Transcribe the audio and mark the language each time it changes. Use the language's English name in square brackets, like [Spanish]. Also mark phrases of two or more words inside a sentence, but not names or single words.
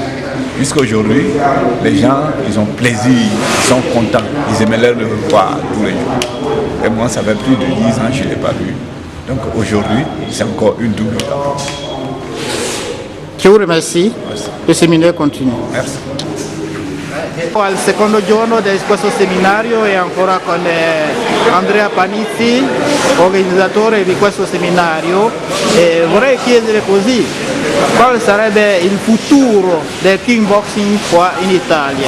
[French] Jusqu'à aujourd'hui, les gens, ils ont plaisir, ils sont contents, ils aimeraient le revoir tous les jours. Et moi, ça fait plus de 10 ans que je ne l'ai pas vu. Donc aujourd'hui, c'est encore une double. Je vous remercie. Le séminaire continue. Merci. [Italian] Al secondo giorno di questo seminario e ancora con Andrea Panizzi, organizzatore di questo seminario, e vorrei chiedere così, quale sarebbe il futuro del kickboxing qua in Italia?